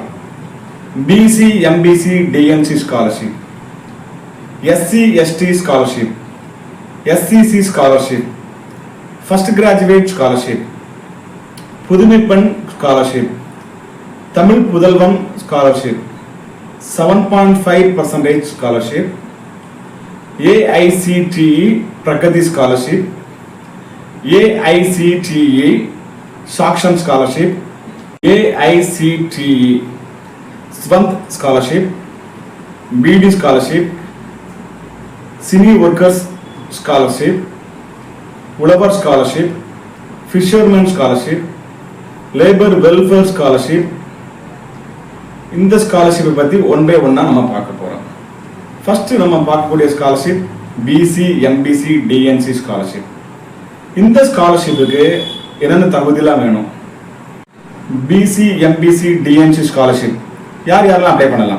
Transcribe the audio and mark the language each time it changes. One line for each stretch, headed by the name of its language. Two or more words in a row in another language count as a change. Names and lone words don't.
English: BC MBC DNC scholarship, SC ST scholarship, SCC scholarship, first graduate scholarship, புதுமைப்பெண் scholarship, தமிழ் புதல்வன் scholarship, 7.5% scholarship, AICTE Prakati scholarship, AICTE Saksham scholarship, AICTE Swant scholarship, BD scholarship, Cine Workers scholarship, Ulavar scholarship, Fisherman scholarship, Labor Welfare scholarship.
Tamil: இந்த ஸ்காலர்ஷிப்பை பற்றி
English: one by one
Tamil: நம்ம பார்க்க போகிறோம். ஃபர்ஸ்ட் நம்ம பார்க்கக்கூடிய
English: scholarship BC MBC DNC scholarship.
Tamil: இந்த ஸ்காலர்ஷிப்புக்கு என்னென்ன தகுதியெல்லாம் வேணும்?
English: BC MBC DNC scholarship
Tamil: யார் யாரெல்லாம் அப்ளை பண்ணலாம்?